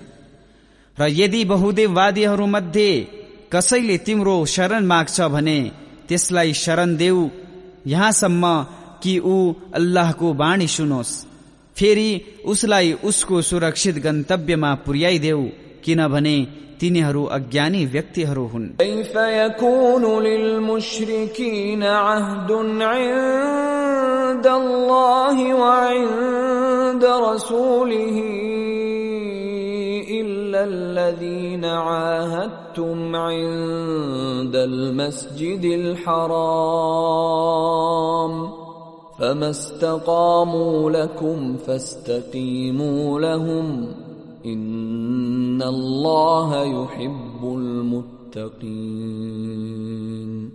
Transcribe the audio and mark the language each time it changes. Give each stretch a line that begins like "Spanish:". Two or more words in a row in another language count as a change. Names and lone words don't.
Nepali: र यदि बहुदेववादीहरू मध्ये कसैले तिम्रो शरण माग्छ भने त्यसलाई शरण देऊ यहाँसम्म कि ऊ अल्लाहको वाणी सुनोस्, फेरि उसलाई उसको सुरक्षित गन्तव्यमा पुर्याइदेऊ, किनभने तिनीहरू अज्ञानी व्यक्तिहरू हुन्।
Arabic: كيف يكون للمشركين عهد عند الله وعند رسوله إلا الذين عاهدتم عند المسجد الحرام فما استقاموا لكم فاستقيموا لهم إن الله يحب المتقين।